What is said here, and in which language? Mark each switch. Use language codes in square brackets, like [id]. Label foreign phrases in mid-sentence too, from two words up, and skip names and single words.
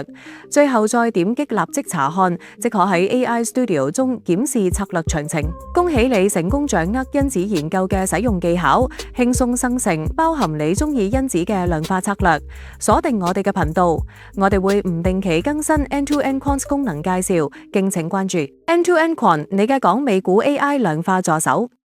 [yue] 最後再點擊立即查看，即可喺 AI Studio 中檢視策略詳情。恭喜你成功掌握因子研究嘅使用技巧，輕鬆生成包含你中意因子嘅量化策略。鎖定我哋嘅頻道，我哋會唔定期更新 End-to-End Quant 功能介紹，敬請關注。End-to-End Quant 你嘅講美股 AI 量化助手。